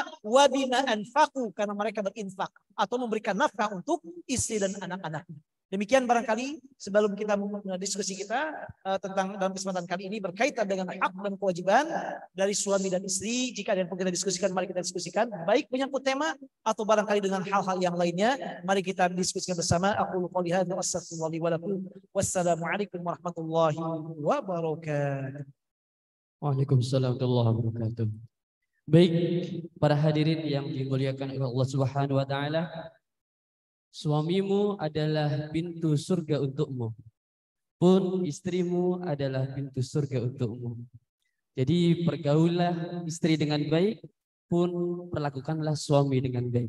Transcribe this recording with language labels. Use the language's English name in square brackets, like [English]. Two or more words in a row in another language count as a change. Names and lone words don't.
[Arabic] وبما أنفقوا, [Indonesian] karena mereka berinfak atau memberikan nafkah untuk istri dan anak-anaknya. Demikian barangkali sebelum kita diskusi kita tentang dalam kesempatan kali ini berkaitan dengan hak dan kewajiban dari suami dan istri. Jika ada yang perlu kita diskusikan, mari kita diskusikan. Baik menyangkut tema atau barangkali dengan hal-hal yang lainnya, mari kita diskusikan bersama. [Arabic] أقول قولي هذا وأستغفر الله ولكم. والسلام عليكم ورحمة الله وبركاته. وعليكم السلام ورحمة الله وبركاته. [Indonesian] Baik, para hadirin yang dimuliakan oleh Allah [Arabic] سبحانه وتعالى. [Indonesian] Suamimu adalah pintu surga untukmu, pun istrimu adalah pintu surga untukmu. Jadi pergaulah istri dengan baik, pun perlakukanlah suami dengan baik.